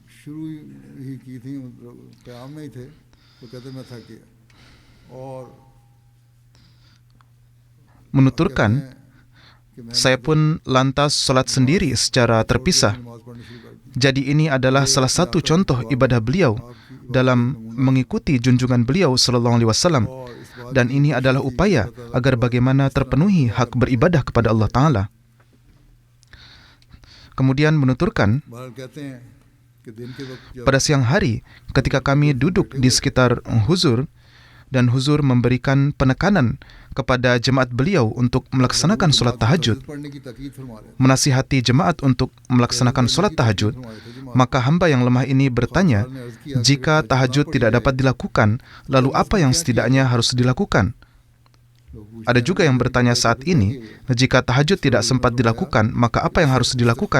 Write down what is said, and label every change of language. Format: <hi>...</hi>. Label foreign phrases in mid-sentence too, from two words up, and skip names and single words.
<ur>شروع ہی کی تھی، قیام میں ہی تھے، تو کہتے میں تھک گیا اور</ur> <id>menuturkan, saya pun lantas sholat sendiri secara terpisah.</id> <ur>نماز پڑھنی شروع کر دی.</ur> <id>Jadi ini adalah salah satu contoh ibadah beliau dalam mengikuti junjungan beliau</id> <ar>صلى الله عليه وسلم,</ar> <id>dan ini adalah upaya agar bagaimana terpenuhi hak beribadah kepada Allah Ta'ala. Kemudian menuturkan,</id> <ur>بہرحال کہتے ہیں کہ دن کے وقت جب</ur> <id>pada siang hari ketika kami duduk di sekitar Huzur dan Huzur memberikan penekanan kepada jemaat beliau untuk melaksanakan sholat tahajud,</id> <ur>پڑھنے کی تاکید فرما رہے تھے,</ur> <id>menasihati jemaat untuk melaksanakan sholat tahajud, maka hamba yang lemah ini bertanya, jika tahajud tidak dapat dilakukan, lalu apa yang setidaknya harus dilakukan? Ada juga yang bertanya saat ini, jika tahajud tidak sempat dilakukan, maka apa yang harus dilakukan?</id>